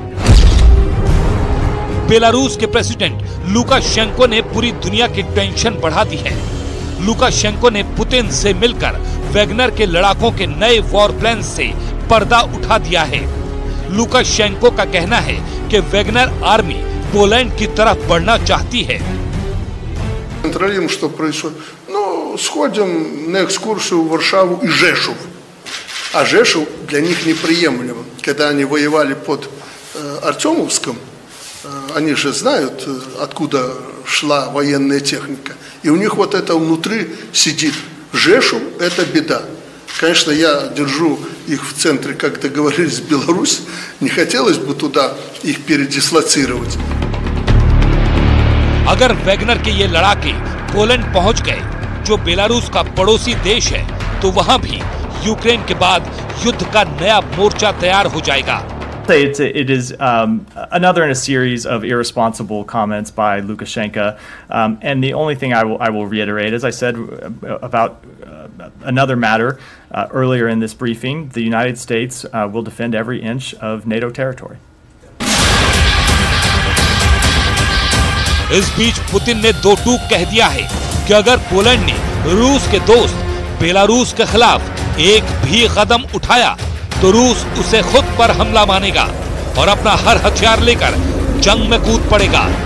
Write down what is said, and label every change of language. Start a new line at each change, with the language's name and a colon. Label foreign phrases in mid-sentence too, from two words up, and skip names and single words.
Hindi: बेलारूस के प्रेसिडेंट लुकाशेंको ने पूरी दुनिया की टेंशन बढ़ा दी है। लुकाशेंको ने पुतिन से मिलकर वैगनर के लड़ाकों के नए
English: war plan
Hindi: से पर्दा उठा दिया है। लुकाशेंको का कहना है कि वैगनर आर्मी पोलैंड की तरफ बढ़ना चाहती है।
Russian: Контролируем, что происходит. Ну, сходим на экскурсию в Варшаву и Жешув. А Жешув для них неприемлемо. Когда они воевали под Артемовском, они же знают, откуда шла военная техника. И у них вот это внутри сидит. Жешув – это беда. Конечно, я держу их в центре, как договорились, Беларусь. Не хотелось бы туда их передислоцировать.
Hindi: अगर वैगनर के ये लड़ाके पोलैंड पहुंच गए, जो बेलारूस का पड़ोसी देश है, तो वहां भी यूक्रेन के बाद युद्ध का नया मोर्चा तैयार हो जाएगा।
English: It is another in a series of irresponsible comments by Lukashenko, and the only thing I will reiterate, as I said about another matter earlier in this briefing, the United States will defend every inch of NATO territory.
Hindi: इस बीच पुतिन ने दो टूक कह दिया है कि अगर पोलैंड ने रूस के दोस्त बेलारूस के खिलाफ एक भी कदम उठाया तो रूस उसे खुद पर हमला मानेगा और अपना हर हथियार लेकर जंग में कूद पड़ेगा।